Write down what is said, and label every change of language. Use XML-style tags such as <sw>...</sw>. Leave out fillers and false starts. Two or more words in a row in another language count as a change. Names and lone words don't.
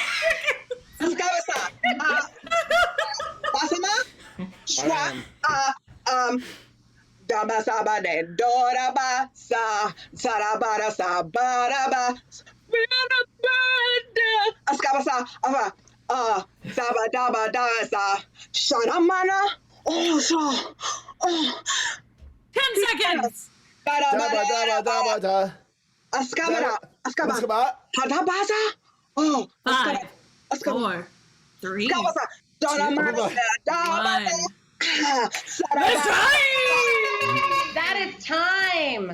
<en>Daba saba de doraba sa sarabara sa baraba askabasa saba daba da sa shanamana oh 10 seconds. Askabara hadabasa oh 5, 4, 3, 2, 1. That is time.</en>